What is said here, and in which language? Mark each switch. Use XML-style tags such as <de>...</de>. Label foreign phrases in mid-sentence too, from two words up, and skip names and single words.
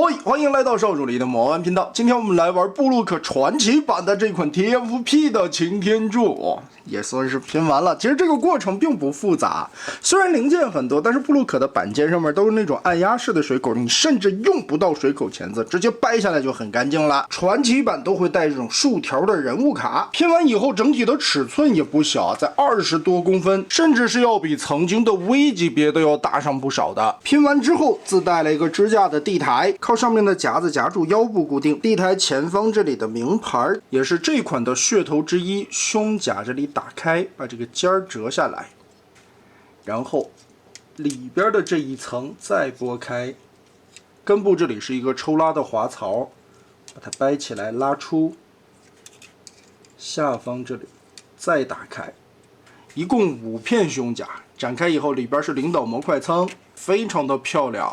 <zh>歡迎來到少主離的魔玩頻道。今天我們來玩布魯克傳奇版的這款 TFP 的擎天柱，也算是拼完了。其實這個過程並不複雜，雖然零件很多，但是布魯克的板件上面都是那種按壓式的水口，你甚至用不到水口鉗子，直接掰下来就很乾淨了。傳奇版都會帶這種竖條的人物卡，拼完以後整體的尺寸也不小，在20多公分，甚至是要比曾經的 V 級別都要大上不少的。拼完之後自带了一個支架的地台，靠上面的夾子夾住腰部固定。地台前方這裡的名牌也是這款的噱頭之一，胸甲這裡打開，把這個尖兒折下來，然後裡邊的這一層再撥開，根部這裡是一個抽拉的滑槽，把它掰起來拉出，下方這裡再打開，一共5片胸甲，展開以後裡邊是領導模塊倉，非常的漂亮。</zh>